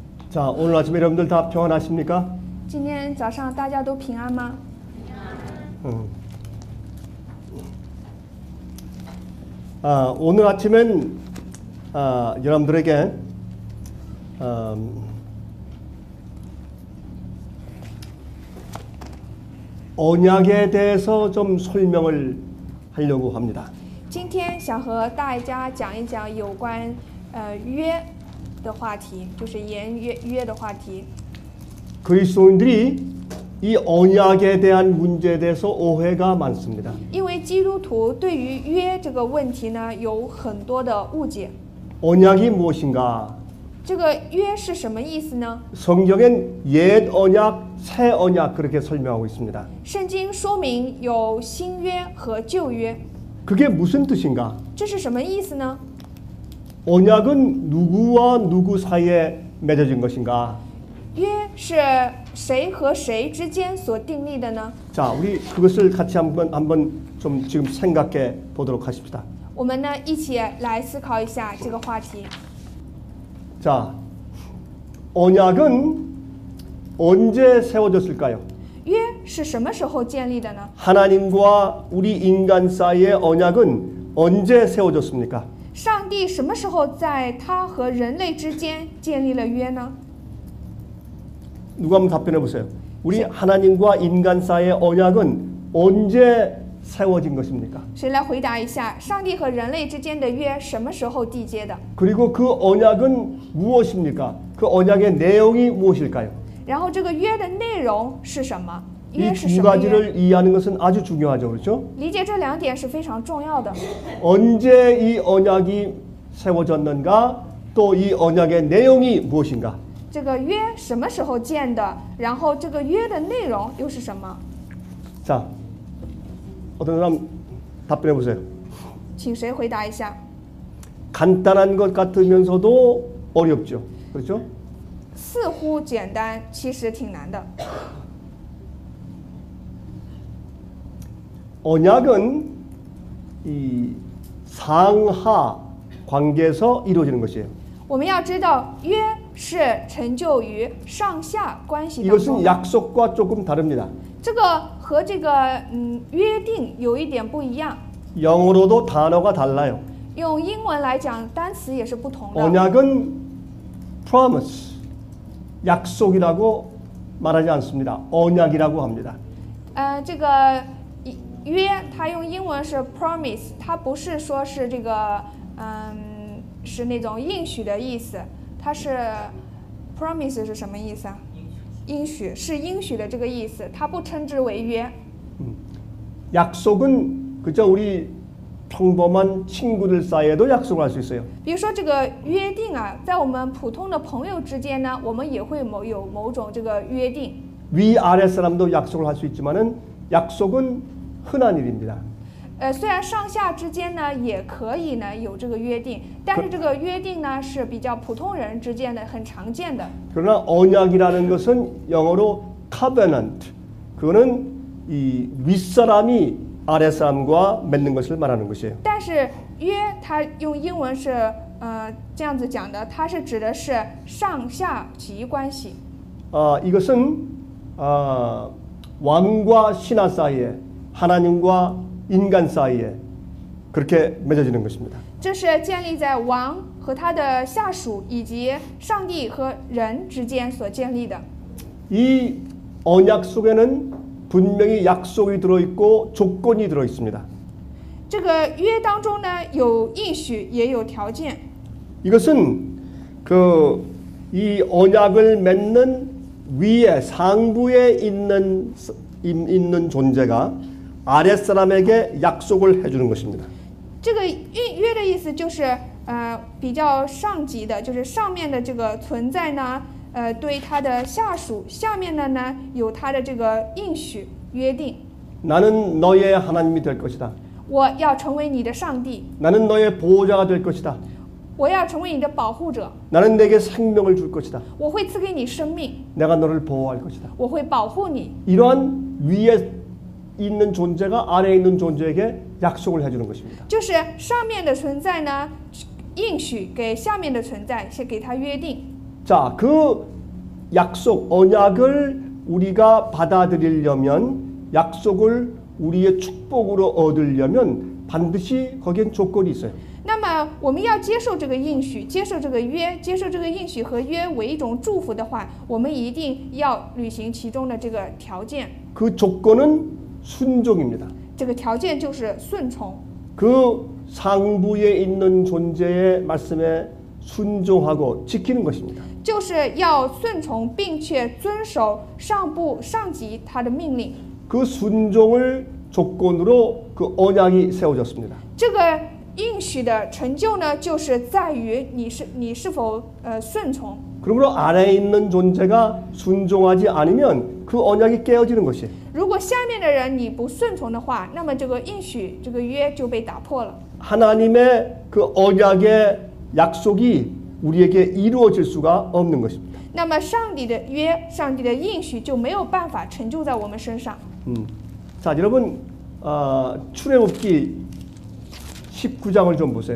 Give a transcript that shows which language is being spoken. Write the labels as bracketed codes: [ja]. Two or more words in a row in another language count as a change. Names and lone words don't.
[ko] 자, 오늘 아침에 여러분들 다 평안하십니까? [zh] 今天早上大家都平安吗？ [ko] 오늘 아침엔 여러분들에게 언약에 대해서 좀 설명을 하려고 합니다. [zh] 今天想和大家讲一讲有关约的话题，就是言约的话题。 [ko] 그리스도인들이 이 언약에 대한 문제에 대해서 오해가 많습니다. [zh] 因为基督徒对于约这个问题呢有很多的误解。 [ko] 언약이 무엇인가? [zh] 这个约是什么意思呢？ [ko] 성경엔 옛 언약, 새 언약 그렇게 설명하고 있습니다. [zh] 圣经说明有新约和旧约， [ko] 그게 무슨 뜻인가? [zh] 这是什么意思呢？ [ko] 언약은 누구와 누구 사이에 맺어진 것인가? [zh] 约是谁和谁之间所订立的呢？ [ko] 자, 우리 그것을 같이 한번 좀 지금 생각해 보도록 하십시다. [zh] 我们呢一起来思考一下这个话题。 [ko] 자, 언약은 언제 세워졌을까요? [zh] 约是什么时候建立的呢？ [ko] 하나님과 우리 인간 사이의 언약은 언제 세워졌습니까? [zh] 上帝什么时候在他和人类之间建立了约呢？ [ko] 누가 한번 답변해 보세요. 우리 하나님과 인간 사이의 언약은 언제 세워진 것입니까? [zh] 谁来回答一下？上帝和人类之间的约什么时候缔结的？ [ko] 그리고 그 언약은 무엇입니까? 그 언약의 내용이 무엇일까요? [zh] 然后这个约的内容是什么？ [ko] 이 [zh] 约是 [ko] 두 [zh] 什么约？ [ko] 가지를 이해하는 것은 아주 중요하죠. 그렇죠? [zh] 理解这两点是非常重要的。 [ko] 언제 이 언약이 세워졌는가? 또 이 언약의 내용이 무엇인가? [zh] 这个约什么时候建的？然后这个约的内容又是什么？ [ko] 자, 어떤 사람 답변해 보세요. [zh] 请谁回答一下？ [ko] 간단한 것 같으면서도 어렵죠. 그렇죠? [zh] 似乎简单，其实挺难的。 [ko] 언약은 이 상하 관계에서 이루어지는 것이에요. [zh] 我们要知道，约是成就于上下关系当中 [ko] 이것은 [zh] 的。 [ko] 약속과 조금 다릅니다. [zh] 这个和这个约定有一点不一样。 [ko] 영어로도 단어가 달라요. [zh] 用英文来讲，单词也是不同的。 [ko] 언약은 promise, 약속이라고 말하지 않습니다. 언약이라고 합니다. [zh] 这个约，它用英文是 promise， 它不是说是这个是那种应许的意思，它是 promise 是什么意思啊？应许是应许的这个意思，它不称之为约。 [ko] 약속은 그저 우리 평범한 친구들 사이에도 약속을 할 수 있어요. [zh] 比如说这个约定啊，在我们普通的朋友之间呢，我们也会有某种这个约定。 [ko] 위아래 사람도 약속을 할 수 있지만은 약속은 흔한 일입니다. [zh] 虽然上下之间呢也可以呢有这个约定，但是这个约定呢是比较普通人之间的很常见的。 [ko] 그러나 언약이라는 것은 영어로 covenant, 그거는 이 윗사람이 아랫사람과 맺는 것을 말하는 것이에요. [zh] 但是约它用英文是这样子讲的，它是指的是上下级关系。 [ko] 이것은 왕과 신하 사이에 하나님과 인간 사이에 그렇게 맺어지는 것입니다. [zh] 这是建立在王和他的下属以及上帝和人之间所建立的。 [ko] 이 언약 속에는 분명히 약속이 들어있고 조건이 들어있습니다. [zh] 这个约当中呢有应许也有条件。 [ko] 이것은 이 언약을 맺는 위에 상부에 있는 존재가 아랫사람에게 약속을 해주는 것입니다. [zh] 这个约的意思就是比较上级的，就是上面的这个存在呢，对他的下属，下面的呢有他的这个应许约定。 [ko] 나는 너의 하나님이 될 것이다. [zh] 我要成为你的上帝， [ko] 나는 너의 보호자가 될 것이다. [zh] 我要成为你的保护者， [ko] 나는 내게 생명을 줄 것이다. [zh] 我会赐给你生命， [ko] 내가 너를 보호할 것이다. [zh] 我会保护你。 [ko] 이러한 위에 있는 존재가 아래에 있는 존재에게 약속을 해주는 것입니다. [zh] 就是上面的存在呢，应许给下面的存在，是给他约定。 [ko] 자, 그 약속, 언약을 우리가 받아들이려면 약속을 우리의 축복으로 얻으려면 반드시 거기엔 조건이 있어요. [zh] 那么我们要接受这个应许，接受这个约，接受这个应许和约为一种祝福的话，我们一定要履行其中的这个条件。 [ko] 그 조건은 순종입니다. [zh] 这个条件就是顺从。 [ko] 그 상부에 있는 존재의 말씀에 순종하고 지키는 것입니다. [zh] 就是要顺从并且遵守上部上级他的命令。 [ko] 그 순종을 조건으로 그 언약이 세워졌습니다. [zh] 这个应许的成就呢，就是在于你是否顺从。 [ko] 그러므로 아래에 있는 존재가 순종하지 않으면 그 언약이 깨어지는 것이에요. [zh] 如果下面的人你不顺从的话，那么这个应许这个约就被打破了。 [ko] 하나님의 그 언약의 약속이 우리에게 이루어질 수가 없는 것입니다. [zh] 那么上帝的约，上帝的应许就没有办法成就在我们身上。 [ko] 자, 여러분 출애굽기 19장을 좀 보세요.